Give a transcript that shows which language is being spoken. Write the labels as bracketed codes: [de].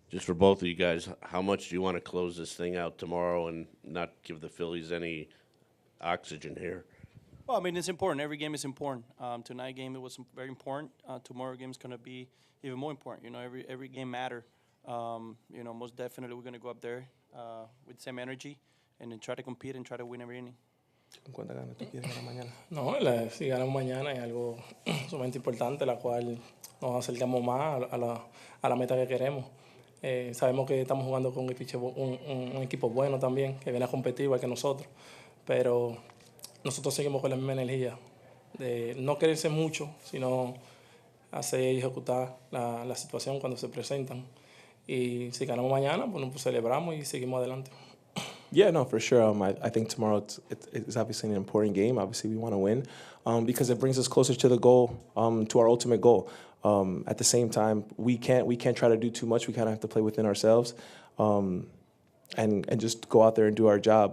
[en] Just for both of you guys, how much do you want to close this thing out tomorrow and not give the Phillies any oxygen here? Well, I mean, it's important. Every game is important. Tonight's game, it was very important. Tomorrow's game is going to be even more important. Every game matters. Most definitely we're going to go up there with the same energy and then try to compete and try to win every inning. [es] ¿Cuántas ganas tú quieres ganar mañana? No, si ganamos mañana es algo sumamente importante, la cual nos acercamos más a la meta que queremos. Sabemos que estamos jugando con un equipo bueno también, que viene a competir igual que nosotros, pero nosotros seguimos con la misma energía de no quererse mucho, sino hacer y ejecutar la situación cuando se presentan. Y si ganamos mañana, pues celebramos y seguimos adelante. [en] Yeah, no, for sure. I think tomorrow it's obviously an important game. Obviously, we want to win because it brings us closer to the goal, to our ultimate goal. At the same time, we can't try to do too much. We kind of have to play within ourselves, and just go out there and do our job.